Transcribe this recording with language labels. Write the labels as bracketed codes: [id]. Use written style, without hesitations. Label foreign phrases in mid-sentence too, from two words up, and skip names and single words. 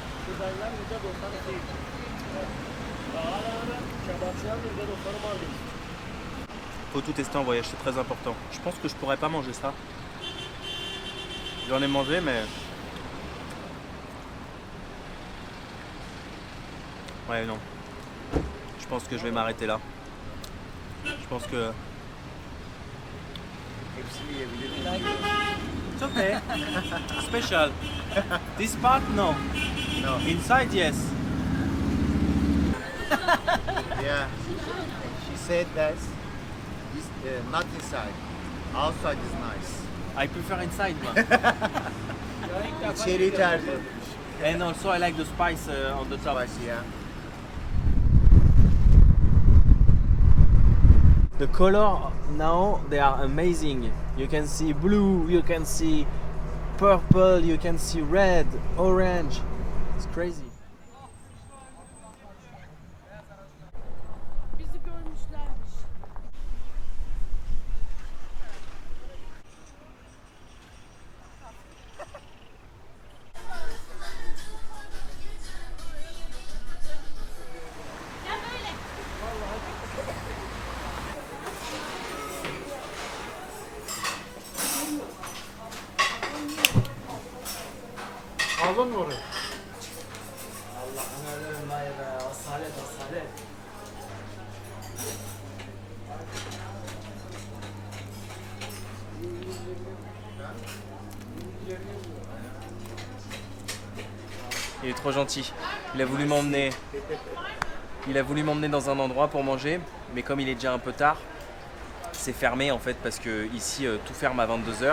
[fr] Faut tout tester en voyage, c'est très important. Je pense que je pourrais pas manger ça. J'en ai mangé, mais... Ouais, non. Je pense que je vais m'arrêter là. Je pense que... [tr] Hepsini yiyebilirim. [en] It's okay. Special. This part, no. No. Inside, yes. Yeah. She said that this not inside. Outside is nice. I prefer inside, man. [tr] İçeriği tercih etmiş. [en] And also I like the spice on the top. Spicy, yeah. The color now, they are amazing. You can see blue, you can see purple, you can see red, orange. It's crazy. [tr] Bizi görmüşlermiş. Ya böyle. Aldın mı orayı? Asalet. [fr] Il est trop gentil. Il a voulu m'emmener. Il a voulu m'emmener dans un endroit pour manger, mais comme il est déjà un peu tard, c'est fermé en fait parce que ici tout ferme à 22h.